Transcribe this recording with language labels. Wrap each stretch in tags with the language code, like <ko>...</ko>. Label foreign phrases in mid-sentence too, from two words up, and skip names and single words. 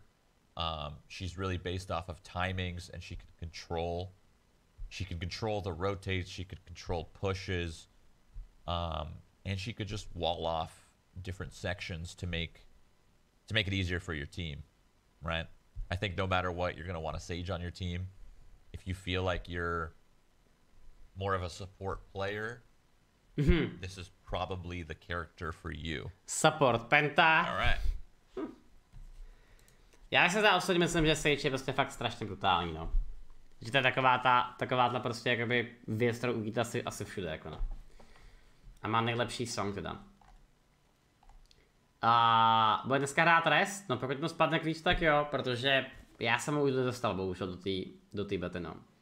<en>She's really based off of timings, and she can control the rotates, she could control pushes, and she could just wall off different sections to make it easier for your team, right? I think no matter what, you're gonna want a Sage on your team. If you feel like you're more of a support player, this is probably the character for you. Support penta. All right.</en> <cs>Já se osobně myslím, že Sage je prostě fakt strašně brutální, no. Že to je taková prostě jakoby věc, kterou uvidíte asi všude, jako no. A má nejlepší song teda. A bude dneska hrát rest, no pokud mu spadne klíč, tak jo, protože já jsem ho už dostal bohužel do té bety, no.</cs>